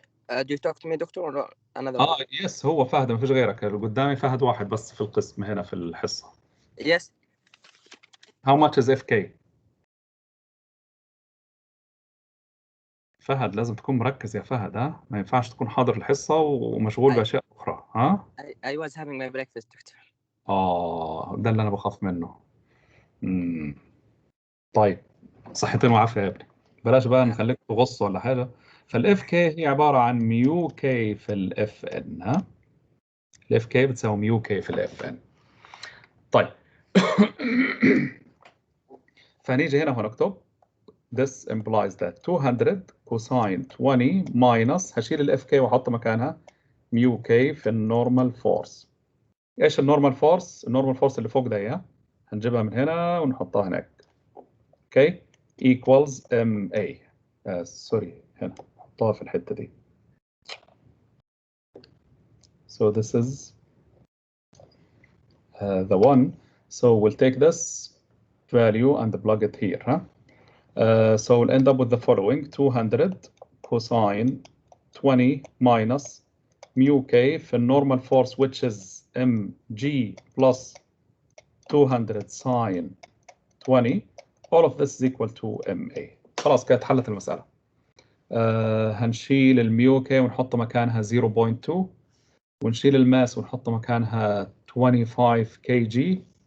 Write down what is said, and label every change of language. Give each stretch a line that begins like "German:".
English: Do you talk to me, Doctor, or another one?
Arabic: يس هو فهد، ما فيش غيرك. اللي قدامي فهد واحد بس في القسم هنا في الحصة.
English: Yes. How much is FK؟
Arabic: فهد لازم تكون مركز يا فهد. ما ينفعش تكون حاضر الحصة ومشغول بأشياء أخرى.
English: I was having my breakfast, Doctor.
Arabic: ده اللي أنا بخاف منه. طيب صحتين وعافية يا ابني. بلاش بقى نخليك تغص ولا حاجة. فالاف كي هي عبارة عن ميو كي في الاف ان. الاف كي بتساوي ميو كي في الاف ان. طيب فنيجي هنا ونكتب
English: this implies that 200 cosine 20 minus
Arabic: هشيل الاف كي واحط مكانها ميو كي في النورمال فورس. ايش النورمال فورس؟ النورمال فورس اللي فوق ده هنجيبها من هنا ونحطها هناك. اوكي
English: equals MA.
Arabic: سوري هنا نحطها في الحتة دي.
English: So this is the one. So we'll take this value and plug it here. So we'll end up with the following: 200 cosine 20 minus mu k
Arabic: في
English: normal force which is mg plus 200 sin 20 all of this is equal to MA.
Arabic: خلاص كده اتحلت المسألة. هنشيل الميو كي ونحط مكانها 0.2 ونشيل الماس ونحط مكانها 25 كي جي.